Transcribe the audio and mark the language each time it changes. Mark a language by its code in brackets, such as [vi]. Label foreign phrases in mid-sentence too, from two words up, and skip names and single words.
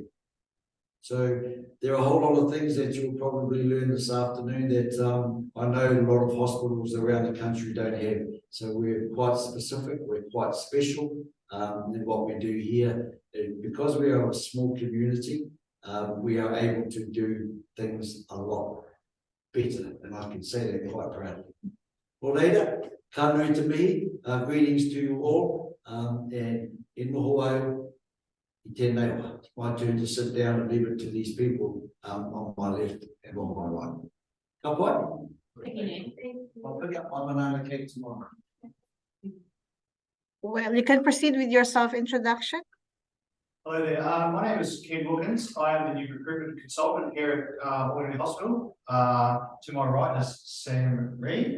[en] So there are a whole lot of things that you'll probably learn this afternoon that I know a lot of hospitals around the country don't have. So we're quite specific, we're quite special in what we do here. And because we are a small community, we are able to do things a lot better, and I can say that quite proudly. [mi] Ko reira, ka nui te mihi, [en] greetings to you all, and [mi] e noho au. [en] It's my turn to sit down and leave it to these people on my left and on my right. [mi] Ka pai? [en] I'll pick up my banana cake tomorrow. Well, you can proceed with your self-introduction. Hello there. My name is Ken Wilkins. I am the new recruitment consultant here at Whanganui Hospital. To my right is Sam Reid.